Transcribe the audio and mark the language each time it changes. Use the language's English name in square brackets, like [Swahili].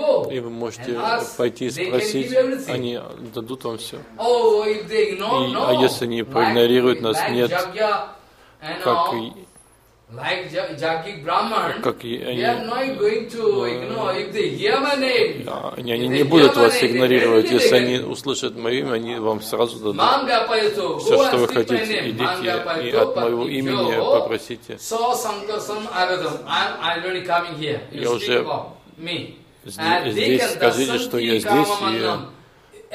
[Russian] И вы можете пойти и спросить, они дадут вам все. И, а если они проигнорируют нас, нет, как и... [English] Like jagic brahman, they are not going to ignore if they hear my name. [Russian] Они не будут вас игнорировать, если они услышат мое имя, они вам сразу дадут все, что вы хотите. Идите и от моего имени попросите. [English] So sankarsan agadam, I'm already coming here. You speak about me. [Russian] Здесь скажите, что я здесь и